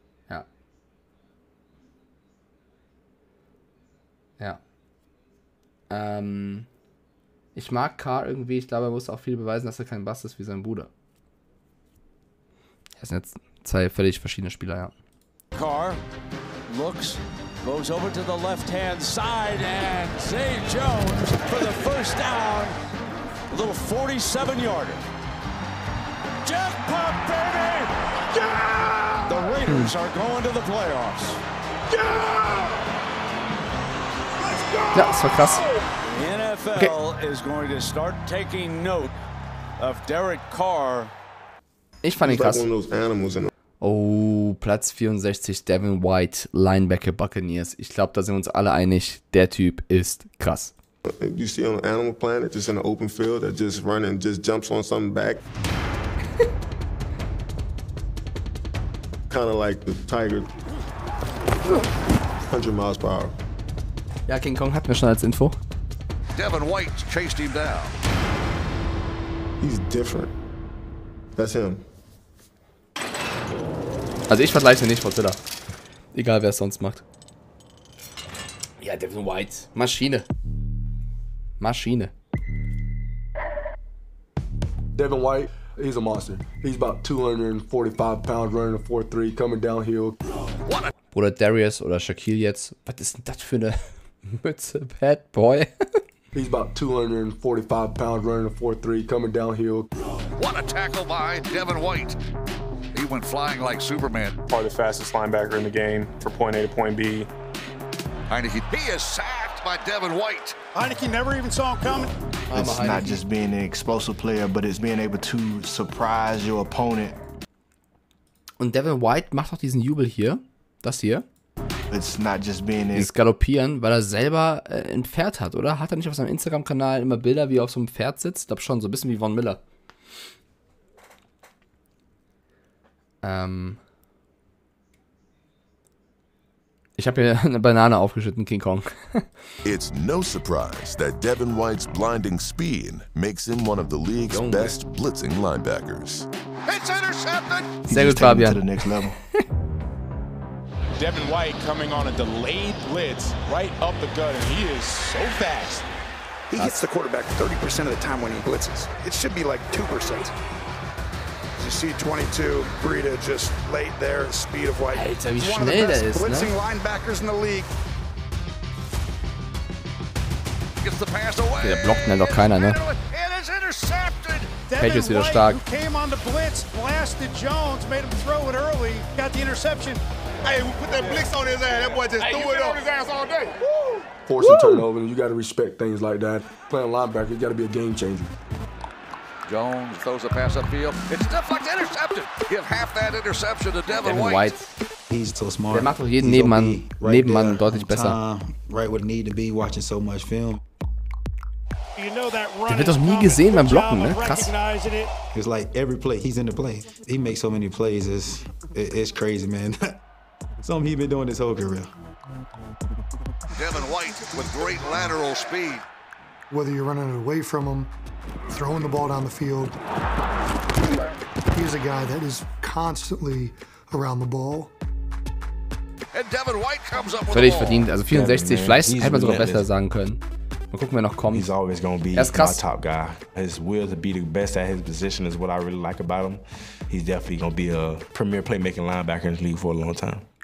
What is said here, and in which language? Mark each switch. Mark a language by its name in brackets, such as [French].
[German] Ja. Ja. Ich mag Carr irgendwie. Ich glaube, er muss auch viel beweisen, dass er kein Bass ist wie sein Bruder. Das sind jetzt zwei völlig verschiedene Spieler, ja. [English] Carr looks, goes over to the left-hand side, and Xavier Jones for the first down. A little 47-yarder. Jackpot, baby! Yeah! The Raiders are going to the playoffs. Yeah! Let's go! [German] Ja, das war krass. [English] The NFL is going to start taking note of Derek Carr. [German] Ich fand ihn krass. Oh, Platz 64, Devon White, Linebacker Buccaneers. Ich glaube, da sind wir uns alle einig, der Typ ist krass. [English] You see on an Animal Planet, just in an open field, that just run and just jumps on something back. Kind of like the Tiger. 100 miles per hour. [German] Ja, King Kong hatten wir schon als Info. [English] Devon White chased him down. He's different. That's him. [German] Also ich vergleiche nicht Godzilla. Egal wer es sonst macht. Ja, Devon White. Maschine. Maschine. [English] Devon White, he's a monster. He's about 245 pounds running a 4.3 coming downhill. [German] Oder Darius oder Shaquille jetzt. Was ist denn das für eine Mütze, Bad Boy? [English] He's about 245 pounds running a 4.3 coming downhill. What a tackle by Devon White. He went flying like Superman. Probably the fastest linebacker in the game for point A to point B. Heineke, he is sacked by Devon White. Heineke never even saw him coming. It's not just being an explosive player, but it's being able to surprise your opponent. [German] Und Devon White macht auch diesen Jubel hier. Das hier. [English] It's not just being [German] dieses Galoppieren, weil er selber ein Pferd hat, oder? Hat er nicht auf seinem Instagram-Kanal immer Bilder, wie er auf so einem Pferd sitzt? Ich glaube schon, so ein bisschen wie Von Miller. Ich habe hier eine Banane aufgeschnitten, King Kong. [English] It's no surprise that Devon White's blinding speed makes him one of the league's best blitzing linebackers. It's intercepted. [German] Sehr gut, Fabian. [English] To the next level. Devon White coming on a delayed blitz right up the gut, and he is so fast. He hits the quarterback 30% of the time when he blitzes. It should be like 2%. As you see 22, Brady just laid there at the speed of White. [German] Alter, wie [English] He's one of the [German] schnell [English] best [German] der ist, [English] blitzing [German] ne? [English] linebackers in the league. Gets the pass away. [German] Der blockt ihn doch keiner, ne? [English] It is intercepted. [German] Patriots wieder stark. [English] Came on the blitz, blasted Jones, made him throw it early, got the interception. Hey, we put that blitz on his ass. That boy just threw it on his ass all day. Forcing turnovers, you got to respect things like that. Playing linebacker, you got to be a game changer. Jones throws a pass upfield. It's deflected, intercepted. Give half that interception to Devon White. He's so smart. [German] Der macht doch jeden Nebenmann deutlich besser. [English] Right where it need to be, watching so much film. [German] Der wird doch nie gesehen beim Blocken, ne? Krass. [English] It's like every play, he's in the play. He makes so many plays, it's crazy, man. Something he's been doing his whole career. Devon White with great lateral speed. Whether you're running away from him, throwing the ball down the field, he's a guy that is constantly around the ball. And Devon White comes up with [German] völlig verdient, also 64, vielleicht hätte man sogar besser sagen können. Mal gucken, wer noch kommt. [English] He's always gonna be my top guy. His will to be the best at his position is what I really like about him. He's definitely gonna be a premier playmaking linebacker in the league for a long time.